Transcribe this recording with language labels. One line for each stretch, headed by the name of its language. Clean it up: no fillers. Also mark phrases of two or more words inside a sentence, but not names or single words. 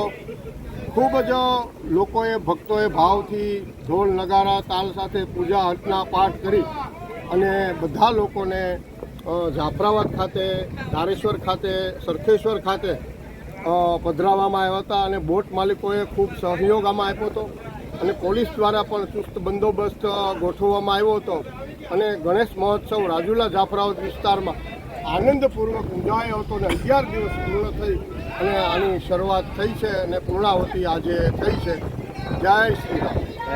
Gujarati: ખૂબ જ લોકોએ ભક્તોએ ભાવથી ઢોલ નગારા તાલ સાથે પૂજા અર્ચના પાઠ કરી અને બધા લોકોને જાફરાબાદ ખાતે, ધારેશ્વર ખાતે, સરખેશ્વર ખાતે પધરાવામાં આવ્યા હતા અને બોટ માલિકોએ ખૂબ સહયોગ આમાં આપ્યો હતો અને પોલીસ દ્વારા પણ ચુસ્ત બંદોબસ્ત ગોઠવવામાં આવ્યો હતો અને ગણેશ મહોત્સવ રાજુલા જાફરાબાદ વિસ્તારમાં આનંદપૂર્વક ઉજવાયો હતો અને 11 દિવસ પૂર્ણ થઈ અને આની શરૂઆત થઈ છે અને પૂર્ણાહુતિ આજે થઈ છે। જય શ્રી રામ।